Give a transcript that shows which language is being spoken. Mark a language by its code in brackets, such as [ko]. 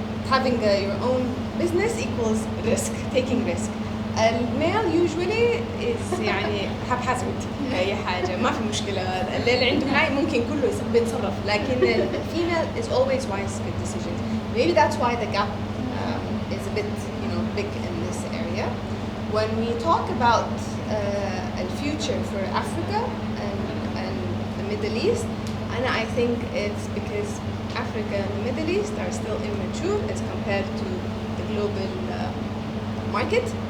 [en] having your own business equals risk, taking risk. [ar] الميل usually is يعني haphazard أي حاجة ما في مشكلة اللي عنده هاي ممكن كله بيتصرف لكن [en] female is always wise with decisions. Maybe that's why the gap is a bit big in this area. When we talk about the future for Africa and the Middle East, and I think it's because Africa and the Middle East are still immature as compared to the global market.